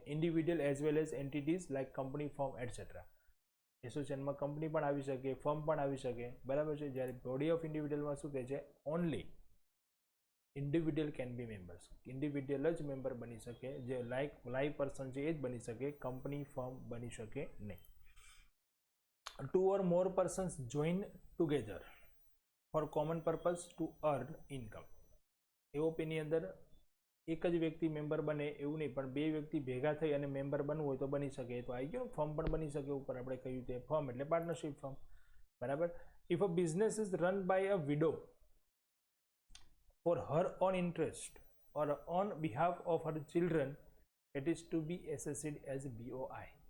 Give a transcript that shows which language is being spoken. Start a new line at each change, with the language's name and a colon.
English: Individual as well as entities like company, firm etcetera.
Gujarati: એસોસિએશનમાં company પણ આવી શકે, firm પણ આવી શકે, બરાબર છે. જ્યારે બોડી ઓફ ઇન્ડિવિડ્યુઅલમાં શું કહે છે,
English: only individual can be members,
Gujarati: individual જ મેમ્બર બની શકે, જે લાઈવ પર્સન છે એ જ બની શકે, કંપની, ફર્મ બની શકે નહીં.
English: 2 or more persons join together for common purpose to earn income.
Gujarati: એઓપીની અંદર એક જ વ્યક્તિ મેમ્બર બને એવું નહીં, પણ 2 વ્યક્તિ ભેગા થઈ અને મેમ્બર બનવું હોય તો બની શકે. તો આવી ગયું, ફર્મ પણ બની શકે. ઉપર આપણે કહ્યું તે ફર્મ એટલે પાર્ટનરશિપ ફર્મ, બરાબર.
English: If a business is run by a widow for her own interest or on behalf of her children, it is to be assessed as BOI.